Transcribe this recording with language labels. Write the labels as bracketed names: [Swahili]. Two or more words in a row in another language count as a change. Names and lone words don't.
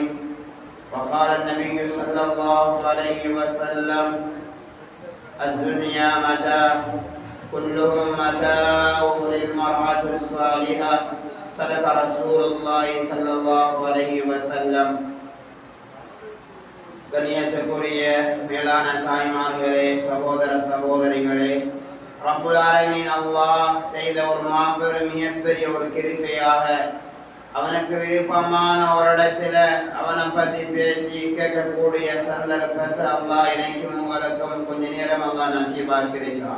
[Arabic] وقال النبي صلى الله عليه وسلم: الدنيا متاع كلهم متاع للمرأة الصالحة. صدق رسول الله صلى الله عليه وسلم. [Tamil] கண்ணியத்திற்குரிய மேலான தாய்மார்களே, சகோதர சகோதரிகளே, [Arabic] رب العالمين [Tamil] அல்லாஹ் செய்த ஒரு மாபெரும் மிகப்பெரிய ஒரு கிருபையாக அவனுக்கு விருப்பமான ஒரு இடத்துல அவனை பற்றி பேசி கேட்கக்கூடிய சந்தர்ப்பத்தை அல்லாஹ் எனக்கும் உங்களுக்கும் கொஞ்ச நேரம் அல்லாஹ் நசீபாக்கியிருக்கிறான்.